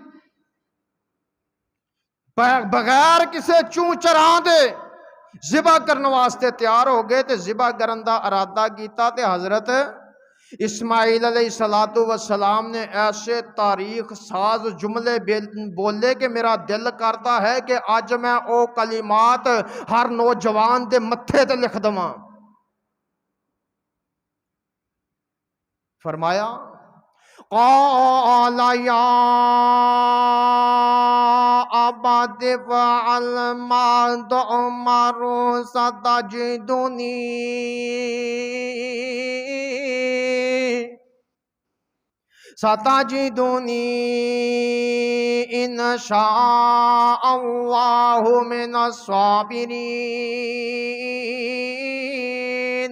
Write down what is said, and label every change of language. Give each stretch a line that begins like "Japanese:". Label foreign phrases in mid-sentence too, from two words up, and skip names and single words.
Punjabi: ਬਗ਼ੈਰ ਕਿਸੀ ਚੂੰ ਚਰਾਂ ਦੇ ਜ਼ਿਬ੍ਹਾ ਕਰਨ ਵਾਸਤੇ ਤਿਆਰ ਹੋ ਗਏ ਤੇ ਜ਼ਿਬ੍ਹਾ ਕਰਨ ਦਾ ਇਰਾਦਾ ਕੀਤਾ ਤੇ ਹਜ਼ਰਤ ਇਸਮਾਈਲ ਅਲੈਹਿੱਸਲਾਤੁ
Arabic: والسلام
Punjabi: ਨੇ ਐਸੇ ਤਾਰੀਖ਼ ਸਾਜ਼ ਜੁਮਲੇ ਬੋਲੇ ਕਿ ਮੇਰਾ ਦਿਲ ਕਰਦਾ ਹੈ ਕਿ ਅੱਜ ਮੈਂ ਓ ਕਲਿਮਾਤ ਹਰ ਨੌਜਵਾਨ ਦੇ ਮੱਥੇ ਤੇ ਲਿਖ ਦਵਾਂ।
Arabic: फरमाया قال يا أبت افعل ما تؤمر ستجدني إن شاء الله من الصابرين.